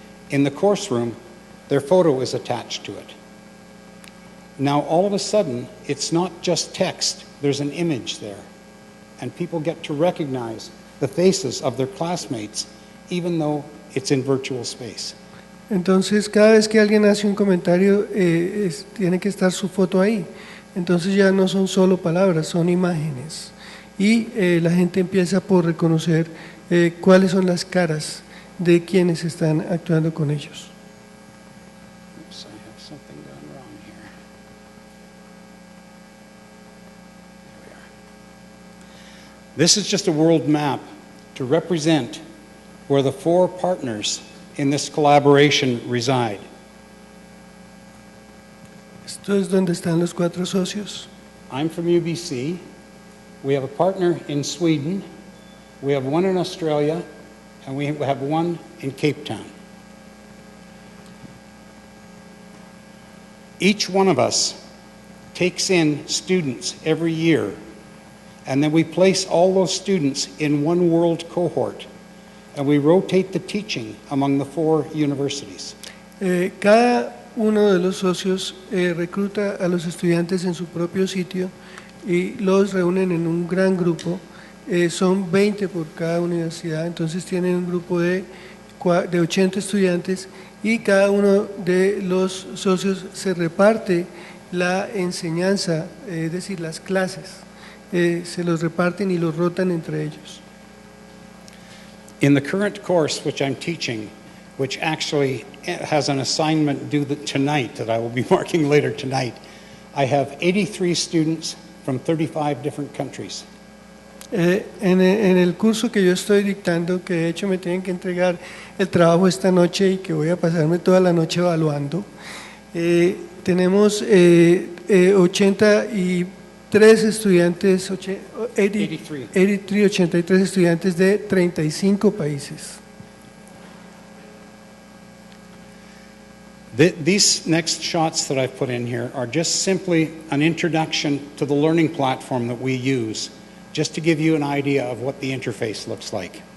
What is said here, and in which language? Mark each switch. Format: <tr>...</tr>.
<en>in the course room, their photo is attached to it. Now, all of a sudden, it's not just text, there's an image there. And people get to recognize the faces of their classmates, even though it's in virtual space.</en> <es>Entonces, cada vez que alguien hace un comentario, tiene que estar su foto ahí. Entonces ya no son solo palabras, son imágenes. Y la gente empieza por reconocer cuáles son las caras de quienes están actuando con ellos.</es> <en>Oops, I have something done wrong here. There we are. This is just a world map to represent where the 4 partners in this collaboration reside.</en> <es>Esto es donde están los 4 socios.</es> <en>I'm from UBC. We have a partner in Sweden. We have one in Australia, and we have one in Cape Town. Each one of us takes in students every year, and then we place all those students in one world cohort, and we rotate the teaching among the 4 universities.</en> <es>Cada uno de los socios recluta a los estudiantes en su propio sitio y los reúnen en un gran grupo. Son 20 por cada universidad, entonces tienen un grupo de 80 estudiantes y cada uno de los socios se reparte la enseñanza, es decir, las clases, se los reparten y los rotan entre ellos.</es> <en>In the current course which I'm teaching, which actually has an assignment due tonight that I will be marking later tonight, I have 83 students from 35 different countries.</en> <es>En el curso que yo estoy dictando, que de hecho me tienen que entregar el trabajo esta noche y que voy a pasarme toda la noche evaluando, tenemos 83 estudiantes, 83 estudiantes de 35 países.</es> <en>These next shots that I've put in here are just simply an introduction to the learning platform that we use, just to give you an idea of what the interface looks like.</en>